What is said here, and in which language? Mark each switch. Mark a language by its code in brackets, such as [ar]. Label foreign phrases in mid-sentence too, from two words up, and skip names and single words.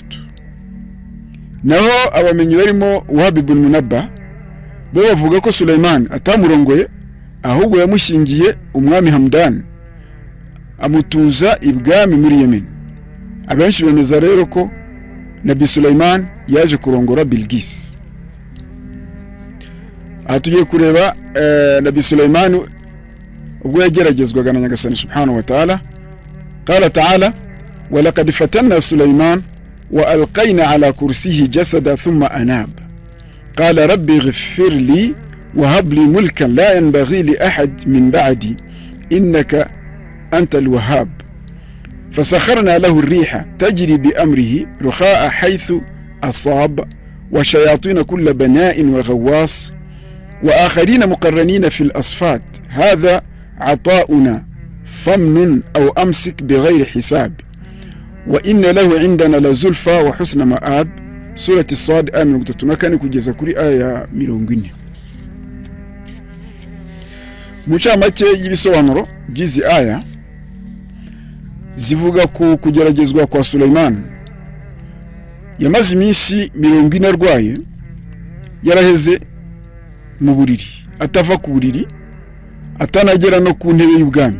[rw] Naho abamenyi barimo Wahab ibn Munabbah bo bavuga ko Sulaiman atamurongoye, ahubwo yamushingiye umwami Hamdan amutuza ibwami muri Yemen. Abenshi bemeza rero ko Nabi Sulaiman yaje kurongora Bilqis. Aha tugiye kureba Nabi Sulaiman ubwo yageragezwaga na nyagasani [ar] سبحانه وتعالى. قال تعالى ولقد فتنا سليمان وألقينا على كرسيه جسدا ثم أناب قال رب اغفر لي وهب لي ملكا لا ينبغي لأحد من بعدي إنك أنت الوهاب فسخرنا له الريح تجري بأمره رخاء حيث أصاب وشياطين كل بناء وغواص وآخرين مقرنين في الأصفاد هذا عطاؤنا فمن أو أمسك بغير حساب وإن له عندنا لزلفى وحسن مآب, surati Sad aya 34 kugeza kuri aya 40. [rw] Mucamake y'ibisobanuro by'izi aya zivuga ku kugeragezwa kwa Sulaiman. Yamaze iminsi 40 arwaye, yaraheze mu buriri, atava ku buriri, atanagera no ku ntebe y'ubwami.